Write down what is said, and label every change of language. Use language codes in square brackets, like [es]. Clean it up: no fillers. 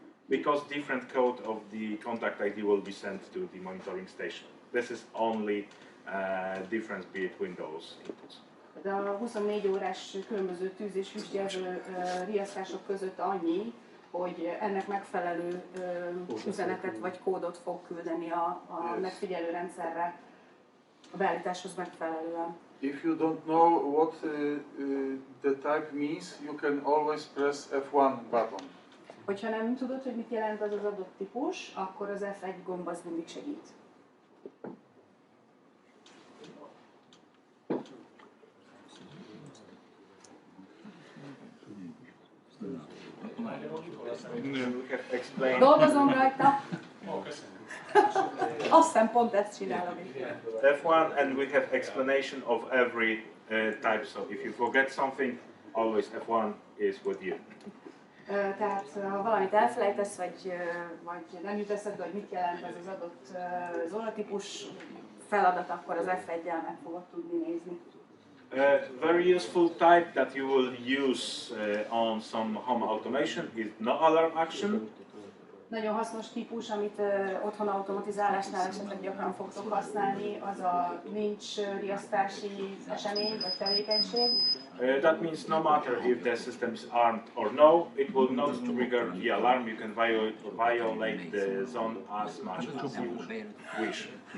[en] Because different code of the contact ID will be sent to the monitoring station. This is only difference between those inputs. [hu] De a 24 órás különböző tűz- és füstjelző riasztások között annyi, hogy ennek megfelelő üzenetet vagy kódot fog küldeni a megfigyelő rendszerre a beállításhoz megfelelően. [en] If you don't know what the type means, you can always press F1 button. [hu] Hogyha nem tudod, hogy mit jelent az az adott típus, akkor az F1 gomb az mindig segít. Dolgozom rajta. Azt hiszem pont ezt csinálom is. [en] F1 and we have explanation of every type, so if you forget something, always F1 is with you. [hu] Tehát ha valamit elfelejtesz, vagy nem jut eszedbe, hogy mit jelent ez az adott zónatípus feladat, akkor az F1-jel meg fogod tudni nézni. [en] Very useful type that you will use on some home automation is no alarm action. [hu] Nagyon hasznos típus, amit otthon automatizálásnál esetleg gyakran fogtok használni, az a nincs riasztási esemény vagy tevékenység. [en] That means no matter if the system is armed or no, it will not trigger the alarm. You can violate the zone as much as you wish.